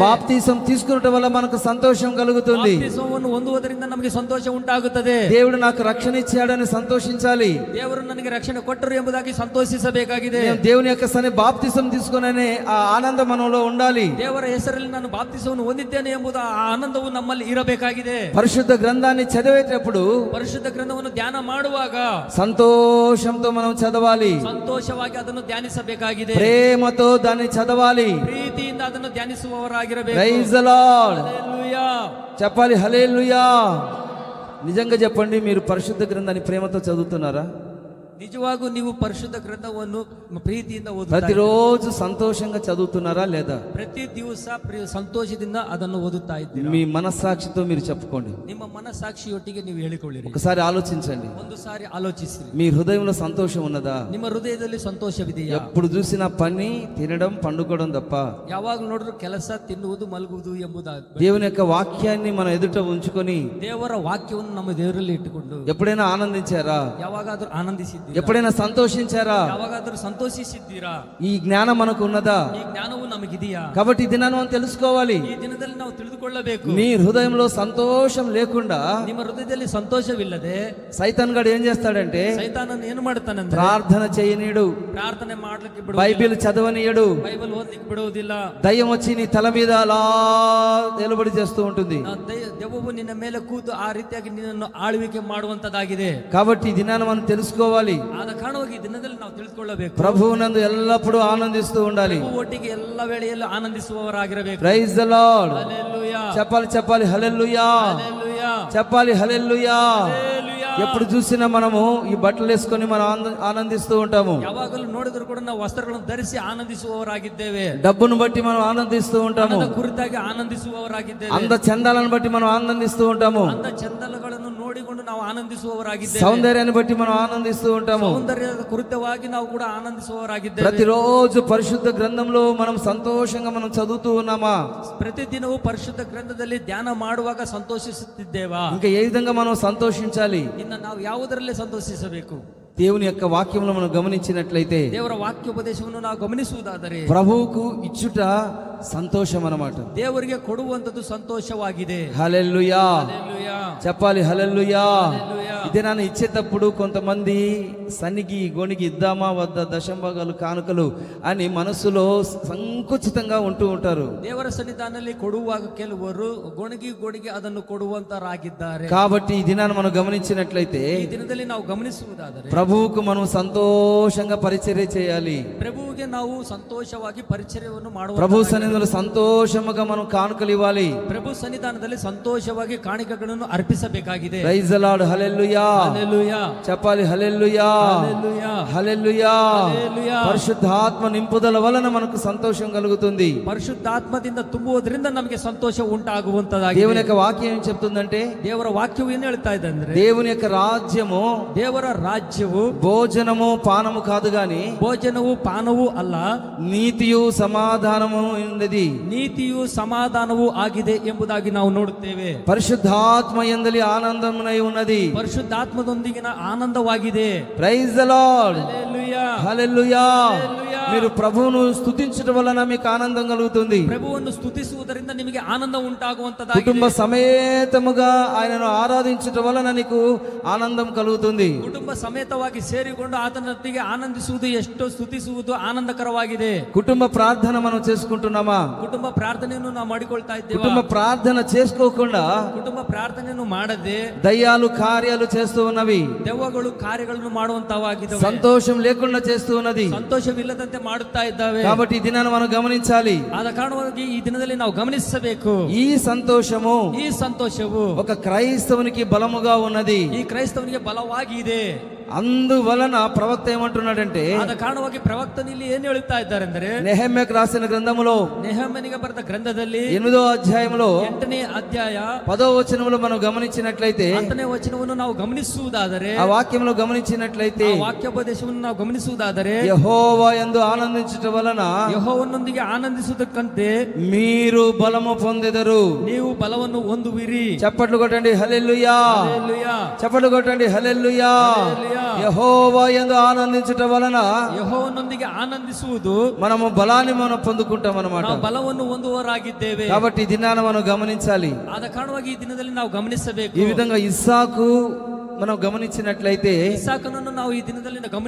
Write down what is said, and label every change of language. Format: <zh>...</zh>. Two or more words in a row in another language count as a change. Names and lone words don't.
<te>బాప్తిసం తీసుకున్నట వల్ల మనకు సంతోషం కలుగుతుంది.</te> <kn>ಬಾಪ್ತಿಸವನ್ನು ಹೊಂದುವುದರಿಂದ ನಮಗೆ ಸಂತೋಷ ಉಂಟಾಗುತ್ತದೆ.</kn> <te>దేవుడు నాకు రక్షణ ఇచ్చాడని సంతోషించాలి.</te> <kn>ದೇವರು ನನಗೆ ರಕ್ಷಣೆ ಕೊಟ್ಟರು ಎಂಬುದಾಗಿ ಸಂತೋಷಿಸಬೇಕಾಗಿದೆ.</kn> <te>మేము దేవుని యొక్క బాప్తిసం తీసుకునే ఆ ఆనందం మనలో ఉండాలి.</te> <kn>ದೇವರ ಹೆಸರಲ್ಲಿ ನಾನು ಬಾಪ್ತಿಸವನ್ನು ಹೊಂದಿದ್ದೇನೆ ಎಂಬುದು ಆ ಆನಂದವು ನಮ್ಮಲ್ಲಿ ಇರಬೇಕಾಗಿದೆ.</kn> <te>పరిశుద్ధ గ్రంథాన్ని చదివేటప్పుడు</te> <kn>ಪರಿಶುದ್ಧ ಗ್ರಂಥವನ್ನು ಧ್ಯಾನ ಮಾಡುವಾಗ</kn> <te>సంతోషంతో మనం చదవాలి.</te> <kn>ಸಂತೋಷವಾಗಿ ಅದನ್ನು ಧ್ಯಾನಿಸಬೇಕಾಗಿದೆ.</kn> <te>ప్రేమతో దాన్ని చదవాలి.</te> <kn>ಪ್ರೀತಿಯಿಂದ ಅದನ್ನು ಧ್ಯಾನಿಸುವವರಾಗಿರಬೇಕು.</kn> <en>Praise the Lord.</en> <te>హల్లెలూయా. చెప్పాలి హల్లెలూయా. నిజంగా చెప్పండి, మీరు పరిశుద్ధ గ్రంథాన్ని ప్రేమతో చదువుతున్నారా?</te> <kn>ನಿಜವಾಗೂ ನೀವು ಪರಿಶುದ್ಧ ಗ್ರಂಥವನ್ನು ಪ್ರೀತಿಯಿಂದ ಓದುತ್ತಾ</kn> <te>ప్రతిరోజు సంతోషంగా చదువుతున్నారా లేదా?</te> <kn>ಪ್ರತಿ ದಿವಸ ಸಂತೋಷದಿಂದ ಅದನ್ನು ಓದುತ್ತಾ ಇದ್ದೀರಾ?</kn> <te>మీ మనస్సాక్షితో మీరు చెప్పుకోండి.</te> <kn>ನಿಮ್ಮ ಮನಸ್ಸಾಕ್ಷಿಯೊಟ್ಟಿಗೆ ನೀವು ಹೇಳಿಕೊಳ್ಳಿರಿ.</kn> <te>ఒకసారి ఆలోచించండి.</te> <kn>ಒಂದು ಸಾರಿ ಆಲೋಚಿಸಿರಿ.</kn> <te>మీ హృదయంలో సంతోషం ఉన్నదా?</te> <kn>ನಿಮ್ಮ ಹೃದಯದಲ್ಲಿ ಸಂತೋಷವಿದೆಯಾ?</kn> <te>ఎప్పుడు చూసినా పని, తినడం, పండుకోవడం తప్ప</te> <kn>ಯಾವಾಗ ನೋಡಿದ್ರು ಕೆಲಸ, ತಿನ್ನುವುದು, ಮಲಗುವುದು ಎಂಬುದಾಗಿ</kn> <te>దేవుని యొక్క వాక్యాన్ని మన ఎదుట ఉంచుకొని</te> <kn>ದೇವರ ವಾಕ್ಯವನ್ನು ನಮ್ಮ ದೇವರಲ್ಲಿ ಇಟ್ಟುಕೊಂಡು</kn> <te>ఎప్పుడైనా ఆనందించారా?</te> <kn>ಯಾವಾಗಾದ್ರೂ ಆನಂದಿಸಿದ್ದೀರಾ?</kn> <te>ఎప్పుడైనా సంతోషించారా?</te> <kn>ಯಾವಾಗಾದ್ರೂ ಸಂತೋಷಿಸಿದ್ದೀರಾ?</kn> <te>ఈ జ్ఞానం మనకు ఉన్నదా?</te> <kn>ಈ ಜ್ಞಾನವು ನಮಗಿದೆಯಾ?</kn> <te>కాబట్టి ఈ దినాన్ని మనం తెలుసుకోవాలి.</te> <kn>ಈ ದಿನದಲ್ಲಿ ನಾವು ತಿಳಿದುಕೊಳ್ಳಬೇಕು.</kn> <te>నీ హృదయంలో సంతోషం లేకుండా</te> <kn>ನಿಮ್ಮ ಹೃದಯದಲ್ಲಿ ಸಂತೋಷವಿಲ್ಲದೆ</kn> <te>సైతాన్ గడు ఏం చేస్తాడంటే</te> <kn>ಸೈತಾನನು ಏನು ಮಾಡ್ತಾನಂದ್ರೆ</kn> <te>ప్రార్థన చేయనీయడు,</te> <kn>ಪ್ರಾರ್ಥನೆ ಮಾಡ್ಲಿಕ್ಕೆ</kn> <te>బైబిల్ చదవనీయడు,</te> <kn>ಬೈಬಲ್ ಓದ್ಲಿಕ್ಕೆ ಬಿಡುವುದಿಲ್ಲ.</kn> <te>దయ్యం వచ్చి నీ తల మీద అలా నిలబడి చేస్తూ ఉంటుంది.</te> <kn>ದೆವ್ವವು ನಿನ್ನ ಮೇಲೆ ಕೂತು ಆ ರೀತಿಯಾಗಿ ನಿನ್ನನ್ನು ಆಳ್ವಿಕೆ ಮಾಡುವಂತದಾಗಿದೆ.</kn> <te>కాబట్టి ఈ దినాన్ని మనం తెలుసుకోవాలి.</te> <kn>ಆದ ಕಾರಣವಾಗಿ ಈ ದಿನದಲ್ಲಿ ನಾವು ತಿಳಿದುಕೊಳ್ಳಬೇಕು.</kn> <te>ప్రభువునందు ఎల్లప్పుడూ ఆనందిస్తూ ఉండాలి.</te> <kn>ಪ್ರಭು ಒಟ್ಟಿಗೆ ಎಲ್ಲ ವೇಳೆಯಲ್ಲೂ ಆನಂದಿಸುವವರಾಗಿರಬೇಕು.</kn> <en>Praise the Lord.</en> <te>హల్లెలూయా. చెప్పాలి హల్లెలూయా. హల్లెలూయా. చెప్పాలి హల్లెలూయా. హల్లెలూయా. ఎప్పుడు చూసినా మనము ఈ బట్టలు వేసుకొని మనం ఆనందిస్తూ ఉంటాము.</te> <kn>ಯಾವಾಗಲೂ ನೋಡಿದ್ರು ಕೂಡ ನಾವು ವಸ್ತ್ರಗಳನ್ನು ಧರಿಸಿ ಆನಂದಿಸುವವರಾಗಿದ್ದೇವೆ.</kn> <te>డబ్బును బట్టి మనం ఆనందిస్తూ ఉంటాము.</te> <kn>ಹಣದ ಕುರಿತಾಗಿ ಆನಂದಿಸುವವರಾಗಿದ್ದೇವೆ.</kn> <te>అంద చందాలను బట్టి మనం ఆనందిస్తూ ఉంటాము.</te> <kn>ಅಂದ ಚಂದಗಳನ್ನು ನೋಡಿಕೊಂಡು ನಾವು ಆನಂದಿಸುವವರಾಗಿದ್ದೇವೆ.</kn> <te>సౌందర్యాన్ని బట్టి మనం ఆనందిస్తూ ఉంటాము.</te> <kn>సౌందర్ಯದ ಕುರಿತವಾಗಿ ನಾವು ಕೂಡ ಆನಂದಿಸುವವರಾಗಿದ್ದೇವೆ.</kn> <te>ప్రతిరోజు పరిశుద్ధ గ్రంథంలో మనం సంతోషంగా మనం చదువుతూ ఉన్నామా?</te> <kn>ಪ್ರತಿದಿನವೂ ಪರಿಶುದ್ಧ ಗ್ರಂಥದಲ್ಲಿ ಧ್ಯಾನ ಮಾಡುವಾಗ ಸಂತೋಷಿಸುತ್ತಿದ್ದೇವಾ?</kn> <te>ఇంకా ఏ విధంగా మనం సంతోషించాలి?</te> <kn>ಇನ್ನು ನಾವು ಯಾವುದರಲ್ಲಿ ಸಂತೋಷಿಸಬೇಕು?</kn> <te>దేవుని యొక్క వాక్యంలో మనం గమనించినట్లయితే</te> <kn>ದೇವರ ವಾಕ್ಯೋಪದೇಶವನ್ನು ನಾವು ಗಮನಿಸುವುದಾದರೆ</kn> <te>ప్రభువుకు ఇచ్చుట సంతోషం అన్నమాట. ದೇವರಿಗೆ ಕೊಡುವಂತದ್ದು ಸಂತೋಷವಾಗಿದೆ. హల్లెలూయా. హల్లెలూయా. చెప్పాలి హల్లెలూయా. హల్లెలూయా. ఇదే నాన్న ఇచ్చేటప్పుడు కొంతమంది సన్నిగి గొణిగి ఇద్దామా వద్ద దశంభాగాలు కానుకలు అని మనసులో సంకుచితంగా ఉంటూ ఉంటారు.</te> <kn>ದೇವರ ಸನ್ನಿಧಾನದಲ್ಲಿ ಕೊಡುವಾಗ ಕೆಲವರು ಗೊಣಗಿ ಅದನ್ನು ಕೊಡುವಂತರಾಗಿದ್ದಾರೆ.</kn> <te>కాబట్టి ఈ దినాన్ని మనం గమనించినట్లయితే</te> <kn>ಈ ದಿನದಲ್ಲಿ ನಾವು ಗಮನಿಸುವುದಾದರೆ</kn> <te>ప్రభువుకు మనం సంతోషంగా పరిచర్య చేయాలి.</te> <kn>ಪ್ರಭುವಿಗೆ ನಾವು ಸಂತೋಷವಾಗಿ ಪರಿಚರ್ಯವನ್ನು ಮಾಡುವ.</kn> <te>ప్రభు సన్నిధిలో సంతోషముగా మనం కానుకలు ఇవ్వాలి.</te> <kn>ಪ್ರಭು ಸನ್ನಿಧಾನದಲ್ಲಿ ಸಂತೋಷವಾಗಿ ಕಾಣಿಕೆಗಳನ್ನು ಅರ್ಪಿಸಬೇಕಾಗಿದೆ.</kn> <en>Praise the Lord.</en> <te>హల్లెలూయా. హల్లెలూయా. చెప్పాలి హల్లెలూయా. హల్లెలూయా. హల్లెలూయా. హల్లెలూయా. పరిశుద్ధాత్మ నింపుదల వలన మనకు సంతోషం కలుగుతుంది.</te> <kn>ಪರಿಶುದ್ಧಾತ್ಮದಿಂದ ತುಂಬುವುದರಿಂದ ನಮಗೆ ಸಂತೋಷ ಉಂಟಾಗುವಂತದಾಗಿದೆ.</kn> <te>దేవుని యొక్క వాక్యం ఏం చెప్తుందంటే</te> <kn>ದೇವರ ವಾಕ್ಯವು ಏನು ಹೇಳ್ತಾ ಇದೆ ಅಂದ್ರೆ</kn> <te>దేవుని యొక్క రాజ్యము</te> <kn>ದೇವರ ರಾಜ್ಯವು</kn> <te>భోజనము పానము కాదు గాని</te> <kn>ಭೋಜನವು ಪಾನವೂ ಅಲ್ಲ,</kn> <te>నీతియు సమాధానము ఉన్నది.</te> <kn>ನೀತಿಯು ಸಮಾಧಾನವೂ ಆಗಿದೆ ಎಂಬುದಾಗಿ ನಾವು ನೋಡುತ್ತೇವೆ.</kn> <te>పరిశుద్ధాత్మ యందలి ఆనందమునై ఉన్నది.</te> <kn>ಪರಿಶುದ್ಧಾತ್ಮದೊಂದಿಗಿನ ಆನಂದವಾಗಿದೆ.</kn> <en>Praise the Lord.</en> <te>హల్లెలూయా. హల్లెలూయా. హల్లెలూయా. మీరు ప్రభువును స్తుతించడం వలన మీకు ఆనందం కలుగుతుంది.</te> <kn>ಪ್ರಭುವನ್ನು ಸ್ತುತಿಸುವುದರಿಂದ ನಿಮಗೆ ಆನಂದ ಉಂಟಾಗುವಂತದಾಗಿದೆ.</kn> <te>కుటుంబ సమేతముగా ఆయనను ఆరాధించడం వలన నీకు ఆనందం కలుగుతుంది.</te> <kn>ಕುಟುಂಬ ಸಮೇತವಾಗಿ ಸೇರಿಕೊಂಡು ಆತನೊಟ್ಟಿಗೆ ಆನಂದಿಸುವುದು, ಎಷ್ಟು ಸ್ತುತಿಸುವುದು ಆನಂದಕರವಾಗಿದೆ.</kn> <te>కుటుంబ ప్రార్థన మనం చేసుకుంటున్నామా?</te> <kn>ಕುಟುಂಬ ಪ್ರಾರ್ಥನೆಯನ್ನು ನಾವು ಮಾಡಿಕೊಳ್ತಾ ಇದ್ದೇವೆ.</kn> <te>కుటుంబ ప్రార్థన చేసుకోకుండా</te> <kn>ಕುಟುಂಬ ಪ್ರಾರ್ಥನೆಯನ್ನು ಮಾಡದೆ</kn> <te>దయ్యాలు కార్యాలు చేస్తూ ఉన్నవి.</te> <kn>ದೆವ್ವಗಳು ಕಾರ್ಯಗಳನ್ನು ಮಾಡುವಂತವಾಗಿದ್ದಾವೆ.</kn> <te>సంతోషం లేకుండా చేస్తూ ఉన్నది.</te> <kn>ಸಂತೋಷವಿಲ್ಲದಂತೆ ಮಾಡುತ್ತಾ ಇದ್ದಾವೆ.</kn> <te>కాబట్టి ఈ దినాన్ని మనం గమనించాలి.</te> <kn>ಆದ ಕಾರಣವಾಗಿ ಈ ದಿನದಲ್ಲಿ ನಾವು ಗಮನಿಸಬೇಕು.</kn> <te>ఈ సంతోషము</te> <kn>ಈ ಸಂತೋಷವು</kn> <te>ఒక క్రైస్తవునికి బలముగా ఉన్నది.</te> <kn>ಈ ಕ್ರೈಸ್ತವನಿಗೆ ಬಲವಾಗಿದೆ.</kn> <te>అందువలన ప్రవక్త ఏమంటున్నాడంటే</te> <kn>ಆದ ಕಾರಣವಾಗಿ ಪ್ರವಕ್ತನು ಇಲ್ಲಿ ಏನು ಹೇಳುತ್ತಾ ಇದ್ದಾರೆ ಅಂದರೆ</kn> <te>నెహెమ్యాకు రాసిన గ్రంథములో</te> <kn>ನೆಹೆಮೀಯನಿಗೆ ಬರೆದ ಗ್ರಂಥದಲ್ಲಿ</kn> <te>8వ అధ్యాయంలో</te> <kn>8ನೇ ಅಧ್ಯಾಯ</kn> <te>10వ వచనంలో మనం గమనించినట్లయితే</te> <kn>10ನೇ ವಚನವನ್ನು ನಾವು ಗಮನಿಸುವುದಾದರೆ,</kn> <te>ఆ వాక్యంలో గమనించినట్లయితే</te> <kn>ಆ ವಾಕ್ಯೋಪದೇಶವನ್ನು ನಾವು ಗಮನಿಸುವುದಾದರೆ</kn> <te>యెహోవా యందు ఆనందించటం వలన</te> <kn>ಯೆಹೋವನೊಂದಿಗೆ ಆನಂದಿಸುವುದಕ್ಕಂತೆ</kn> <te>మీరు బలము పొందెదరు.</te> <kn>ನೀವು ಬಲವನ್ನು ಹೊಂದುವಿರಿ.</kn> <te>చప్పట్లు కొట్టండి హల్లెలూయా. హల్లెలూయా. చప్పట్లు కొట్టండి హల్లెలూయా. హల్లెలూయా. యెహోవా యందు ఆనందించటం వలన</te> <kn>ಯೆಹೋವನೊಂದಿಗೆ ಆನಂದಿಸುವುದು</kn> <te>మనము బలాన్ని మనం పొందుకుంటాం అన్నమాట.</te> <kn>ನಾವು ಬಲವನ್ನು ಹೊಂದುವವರಾಗಿದ್ದೇವೆ.</kn> <te>కాబట్టి ఈ దినాన మనం గమనించాలి.</te> <kn>ಆದ ಕಾರಣವಾಗಿ ಈ ದಿನದಲ್ಲಿ ನಾವು ಗಮನಿಸಬೇಕು.</kn> <te>ఈ విధంగా ఇస్సాకు మనం గమనించినట్లయితే</te> <kn>ಇಸಾಕನನ್ನು ನಾವು ಈ ದಿನದಲ್ಲಿ</kn>